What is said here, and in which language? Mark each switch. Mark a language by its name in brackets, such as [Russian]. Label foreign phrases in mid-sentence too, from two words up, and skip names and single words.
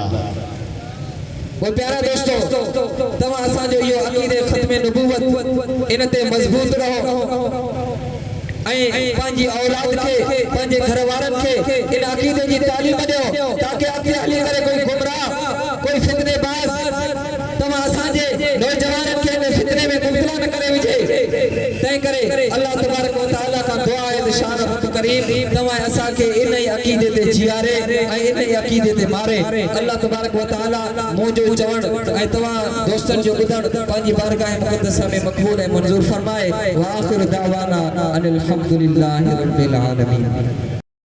[Sindhi] वो प्यारा दोस्तो तव्हां असांजो इहो अक़ीदे ख़त्म नबूवत इन ते मज़बूत रहो पंहिंजी औलाद खे पंहिंजे घर वारनि खे इन अक़ीदे जी तालीम ॾियो ताकि अॻिते हली करे कोई गुमराह कोई फितनेबाज़ तव्हां असांजे नौजवाननि खे इन फितने में मुब्तला न करे विझे तंहिं करे [Arabic] الله تبارك وتعالى [Sindhi] खां दुआ आहे त शान रब करीम तव्हां असांखे इन ई अक़ीदे ते जीआरे ऐं इन ई अक़ीदे ते मारे [Arabic] الله تبارك وتعالى [Sindhi] मुंहिंजो चवण ऐं तव्हां दोस्तनि जो ॿुधण पंहिंजी बारगाह मुक़द्दस में मक़बूल ऐं मंज़ूर फरमाए [Arabic] وآخر دعوانا أن الحمد لله رب العالمين.